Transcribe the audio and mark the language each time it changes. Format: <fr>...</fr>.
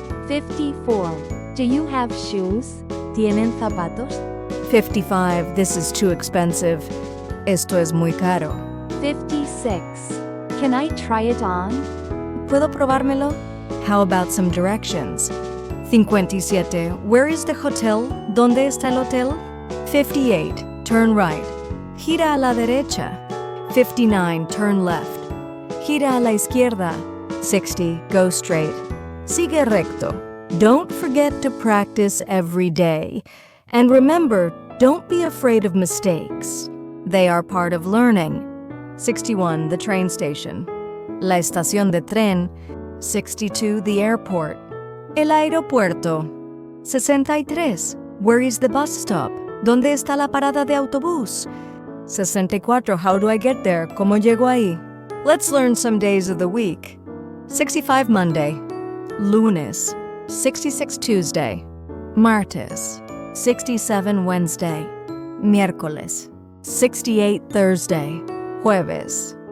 <en>54. Do you have shoes?</en> <es>¿Tienen zapatos?</es> <en>55. This is too expensive.</en> <es>Esto es muy caro.</es> <en>56. Can I try it on?</en> <es>¿Puedo probármelo?</es> <en>How about some directions? 57. Where is the hotel?</en> <es>¿Dónde está el hotel? 58.</es> <en>Turn right.</en> <es>Gira a la derecha. 59,</es> <en>turn left.</en> <es>Gira a la izquierda. 60,</es> <en>go straight.</en> <es>Sigue recto.</es> <en>Don't forget to practice every day. And remember, don't be afraid of mistakes. They are part of learning.</en> <es>61,</es> <en>the train station.</en> <es>La estación de tren. 62,</es> <en>the airport.</en> <es>El aeropuerto.</es> <en>63, where is the bus stop?</en> <es>¿Dónde está la parada de autobús?</es> <en>64, how do I get there?</en> <es>¿Cómo llego ahí?</es> <en>Let's learn some days of the week. 65, Monday. Lunes. 66, Tuesday. Martes. 67, Wednesday. Miércoles. 68, Thursday. Jueves.</en>